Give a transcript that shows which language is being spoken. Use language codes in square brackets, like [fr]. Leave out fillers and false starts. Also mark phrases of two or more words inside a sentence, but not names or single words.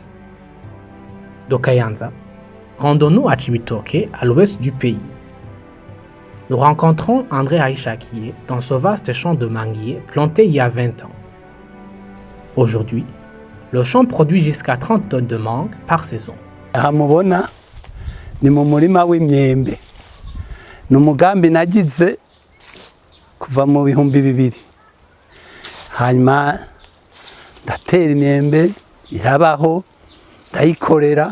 [fr] De Kayanza, rendons-nous à Chibitoke, à l'ouest du pays. Nous rencontrons André Aïchakié dans ce vaste champ de manguiers planté il y a 20 ans. Aujourd'hui, le champ produit jusqu'à 30 tonnes de mangue par saison. [rn] Aha mubona ni mu murima w'imyembe. Ni umugambi nagize kuva mu bihumbi 2000. Hanyuma ndatera imyembe irabaho ndayikorera.